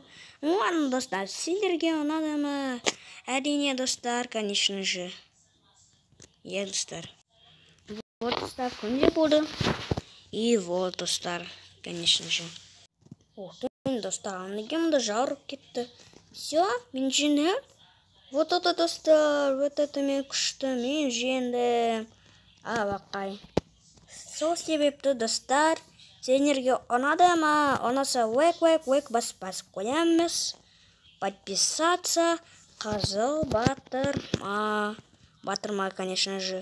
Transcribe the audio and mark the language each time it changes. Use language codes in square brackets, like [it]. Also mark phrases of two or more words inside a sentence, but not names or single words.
[kk] Ладно, достар, сендерге ұнады ма? Әрине, достар, [ru] конечно же. [kk] Достар. Вот, достар, күнде болды. [ru] И вот, достар, конечно же. [kk] Достар, неге мұнда жарып кетті? Все, мен жеңдім. [ru] Вот это, [kk] достар, [ru] вот это [kk] мен күшті, мен жеңдім. Алақай. Сол себепті, достар, сендерге ұнады ма? Ұнаса лайк басып қоямыз. Подписаться. Қызыл батырма. [ru] Батырма, конечно же.